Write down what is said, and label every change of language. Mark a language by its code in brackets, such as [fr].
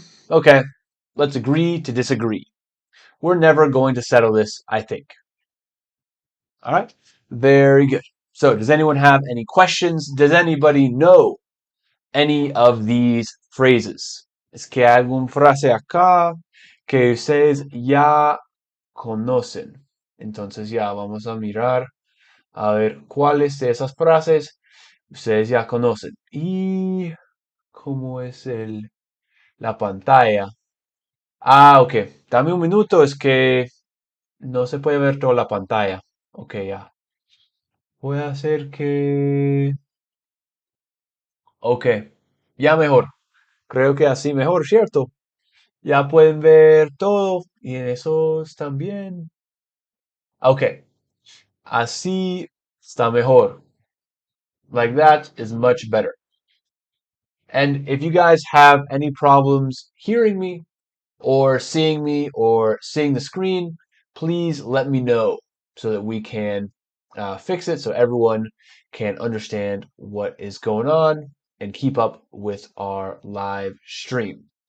[en] Okay, let's agree to disagree. We're never going to settle this, I think. All right, very good. So, does anyone have any questions? Does anybody know any of these phrases? [es] Es que hay alguna frase acá que ustedes ya conocen. Entonces ya vamos a mirar a ver cuáles de esas frases ustedes ya conocen. Y cómo es la pantalla. Ah, ok. Dame un minuto, es que no se puede ver toda la pantalla. Ok, ya. Voy a hacer que... Ok, ya mejor. Creo que así mejor, ¿cierto? Ya pueden ver todo y en esos también. Ok, así está mejor. [en] Like that is much better. And if you guys have any problems hearing me or seeing the screen, please let me know so that we can fix it so everyone can understand what is going on and keep up with our live stream.